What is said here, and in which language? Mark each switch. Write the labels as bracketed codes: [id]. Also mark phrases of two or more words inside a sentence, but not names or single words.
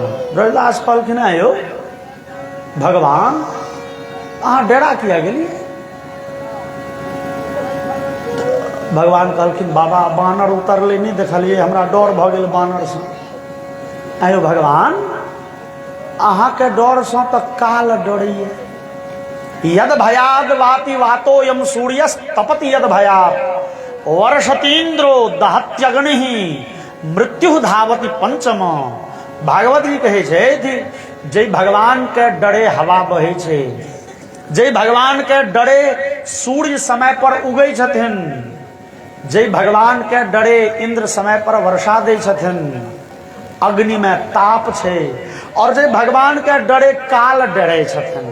[mai] ब्रजदास कहलखिन यौ भगवान अहाँ डेरा किया गेलिए? भगवान कहलखिन बाबा बानर उतरले नहीं देखलिए, हमरा डर भ गेल बानर से। आयो भगवान अहाँ के डर से तो काल डरिए। [sa] यद भयाद वाति वातो यम सूर्यस तपति यद भयात वर्षतीन्द्रो दहत्यग्नि मृत्यु धावती पंचम। [mai] भागवत जी कहे छे जे भगवान के डरे हवा बहे छे, जे भगवान के डरे सूर्य समय पर उगै छथिन, जे भगवान के डरे इंद्र समय पर वर्षा दै छथिन, अग्नि में ताप छे, और जे भगवान के डरे काल डरे छथिन।